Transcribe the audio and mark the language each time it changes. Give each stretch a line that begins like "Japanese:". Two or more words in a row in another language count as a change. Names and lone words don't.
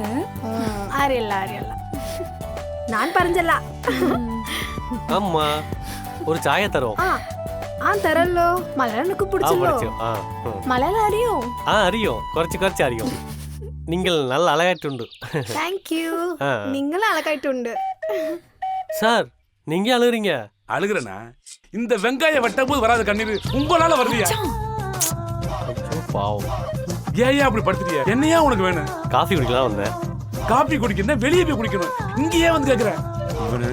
Malayalam: അറിയില്ല അറിയില്ല. ഞാൻ പറഞ്ഞല്ല. അമ്മ ഒരു ചായ തരോ? ആ തരല്ലോ. മലയാളം എനിക്ക് പിടിച്ചല്ലോ. മലയാളം അറിയോ? അറിയോ, കുറച്ച് അറിയോ. നിങ്ങൾ നല്ല അഴകായിട്ടുണ്ട്.
English: thank you.
Malayalam: നിങ്ങൾ അഴകായിട്ടുണ്ട്.
Tamil: சார் நீங்க அழுகுறீங்க? அழுகுறேனா? இந்த வெங்காய வெட்டும் போது வராத கண்ணீர் உங்களால வருதியா? பாவம். ஏன் அப்படி படுத்துறியா? என்னையா உனக்கு வேணும்? காஃபி குடிக்கலாம் வந்தேன். காபி குடிக்கணும் வெளியே போய் குடிக்கணும். இங்கேயே வந்து கேக்குற இவனு.